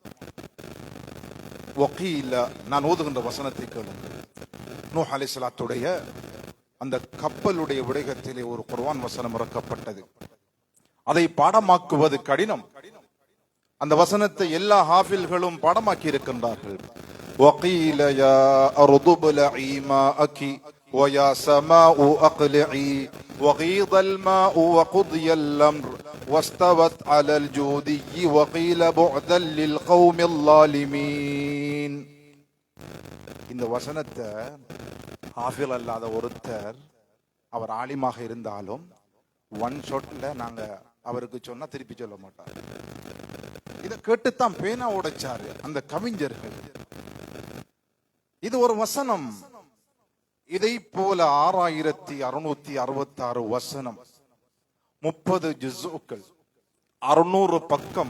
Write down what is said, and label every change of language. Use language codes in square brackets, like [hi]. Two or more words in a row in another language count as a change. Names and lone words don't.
[ta] வகீல, நான் ஓதுகின்ற வசனத்தை கேளுங்கள். நூஹ் அலைஹிஸ்ஸலாத்துடைய அந்த கப்பலுடைய விடயத்திலே ஒரு குர்ஆன் வசனம் இறக்கப்பட்டது. அதை பாடமாக்குவது கடினம். அந்த வசனத்தை எல்லா ஹாஃபில்களும் பாடமாக்கி இருக்கின்றார்கள். [ar] وقيل يا أرض ابلعي ماءك ويا سماء أقلعي وغيض الماء وقضي الأمر واستوت على الجودي وقيل بعدا للقوم الظالمين. [ta] இந்த வசனத்தை ஹாஃபில் அல்லாத ஒருத்தர், அவர் ஆலிமாக இருந்தாலும் [en] one shot [ta] நாங்க அவருக்கு சொன்னா திருப்பி சொல்ல மாட்டார். இதை கேட்டுத்தான் பேனா உடைச்சாரு அந்த கவிஞர்கள். இது ஒரு வசனம். இதை போல 6666 வசனம், 30 ஜுஸுக்கள், 600 பக்கம்.